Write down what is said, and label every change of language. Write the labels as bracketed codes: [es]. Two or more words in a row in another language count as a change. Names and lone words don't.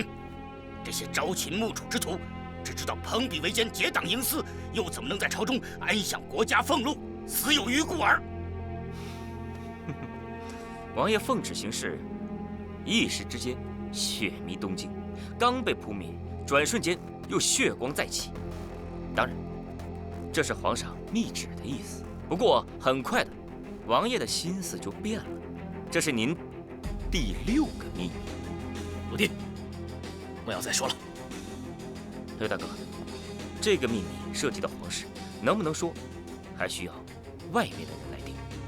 [zh] 這些朝秦暮楚之徒，只知道朋比為奸、結黨營私，又怎麼能在朝中安享國家俸祿，死有餘故耳？王爺奉旨行事，一時之間血迷東京，剛被撲滅，轉瞬間又血光再起。當然，這是皇上密旨的意思。不過很快的，王爺的心思就變了。這是您第6個秘密。魯弟，不要再說了。劉大哥，這個秘密涉及到皇室，能不能說，還需要外面的人來定。